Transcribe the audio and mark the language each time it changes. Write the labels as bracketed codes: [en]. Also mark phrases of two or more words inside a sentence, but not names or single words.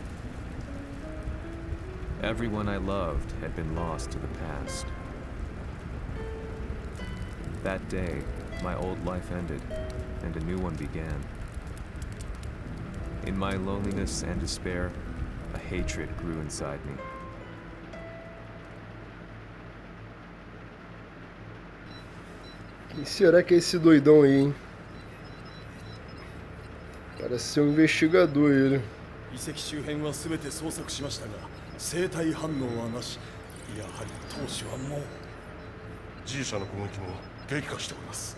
[en] Everyone I loved had been lost to the past. That day, my old life ended, and a new one began. In my loneliness and despair, a hatred grew inside me. [pt] Quem será que é esse doidão aí, hein? Parece ser um investigador ele. [ja] 遺跡周辺は全て捜索しましたが生体反応はなし。やはり当主はもう G 社の攻撃も激化しております。